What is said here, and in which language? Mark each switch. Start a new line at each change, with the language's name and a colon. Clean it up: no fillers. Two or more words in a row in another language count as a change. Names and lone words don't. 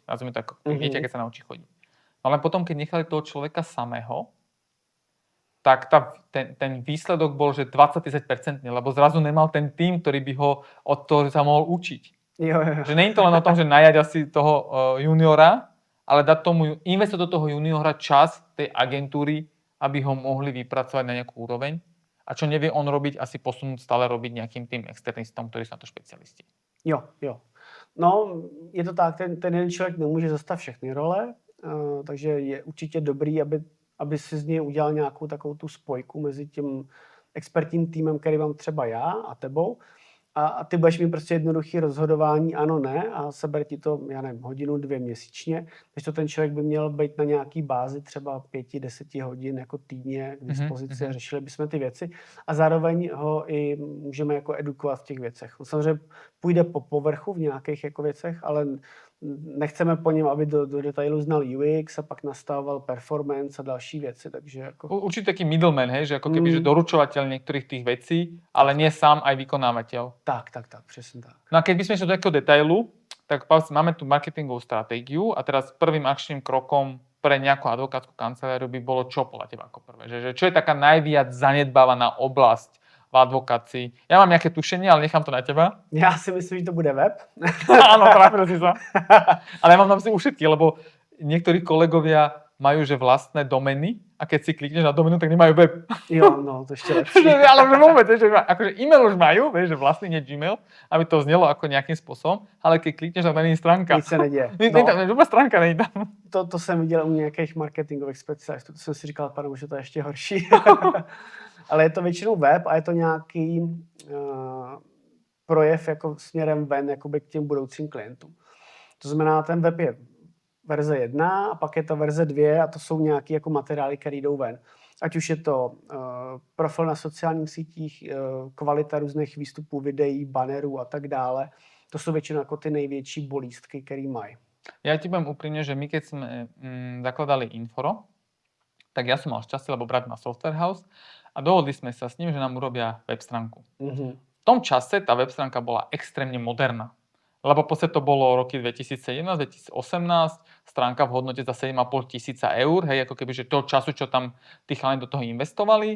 Slovak: Nazvime to ako dieťa, keď sa naučí chodiť. Ale potom, keď nechali toho človeka samého, tak ten výsledok bol, že 20-30%, lebo zrazu nemal ten tým, ktorý by ho od toho sa mohol učiť.
Czech: Jo.
Slovak: Že nie je to len o tom, že najať asi toho juniora, ale dať tomu, investovať do toho juniora čas tej agentúry, aby ho mohli vypracovať na nejakú úroveň. A čo nevie on robiť, asi posunúť stále robiť nejakým tým externistom, ktorí sú na to špecialisti.
Czech: Jo. No, je to tak, ten jeden člověk nemůže zastat všechny role, takže je určitě dobrý, aby si z něj udělal nějakou takovou tu spojku mezi tím expertním týmem, který mám třeba já a tebou. A ty budeš mít prostě jednoduché rozhodování ano, ne a seber ti to, já nevím, 1-2 měsíčně, takže to ten člověk by měl být na nějaký bázi třeba 5-10 hodin jako týdně k dispozici a řešili bychom ty věci a zároveň ho i můžeme jako edukovat v těch věcech. Samozřejmě půjde po povrchu v nějakých jako věcech, ale nechceme po něm, aby do detailu znal UX a pak nastavoval performance a další věci, takže jako...
Slovak: Určite taký middleman, hej, že ako keby že doručovateľ niektorých tých vecí, ale nie sám aj vykonávateľ.
Czech: Tak, přesně tak.
Slovak: No a keď by sme išli do takého detailu, tak máme tu marketingovú stratégiu a teraz prvým akčným krokom pre nejakú advokátsku kanceláriu by bolo čo podľa teba ako prvé? Že čo je taká najviac zanedbávaná oblasť v advokácii? Ja mám nejaké tušenie, ale nechám to na teba.
Czech: Já si myslím, že to bude web.
Slovak: Áno, trafil si sa. Ale ja mám tam si ušetky, lebo niektorí kolegovia majú že vlastné domény a keď si klikneš na doménu, tak nemajú web.
Czech: Jo, no, to ještě lepší.
Slovak: Ale že vôbec, že akože e-mail už majú, vieš, že vlastný nie Gmail, aby to znelo ako nejakým spôsobom, ale keď klikneš na není stránka.
Czech: Nic se neděje.
Slovak: Vôbec stránka není tam.
Czech: To jsem viděl u nějakých marketingových specialistů, to jsem si říkal, pane, že to je ještě horší. Ale je to většinou web a je to nějaký projev jako směrem ven jakoby k těm budoucím klientům. To znamená, ten web je verze 1 a pak je to verze 2 a to jsou nějaké jako materiály, které jdou ven. Ať už je to profil na sociálních sítích, kvalita různých výstupů, videí, bannerů a tak dále. To jsou většinou jako ty největší bolístky, které mají.
Slovak: Ja ti poviem úprimne, že my keď sme zakladali Inforo, tak ja som mal šťastie, lebo brat má
English: software house
Slovak: a dohodli sme sa s ním, že nám urobia web stránku. V tom čase tá web stránka bola extrémne moderná. Lebo v podstate to bolo roky 2017-2018, stránka v hodnote za 7,5 tisíca eur, hej, ako keby, že toho času, čo tam tí chalani do toho investovali.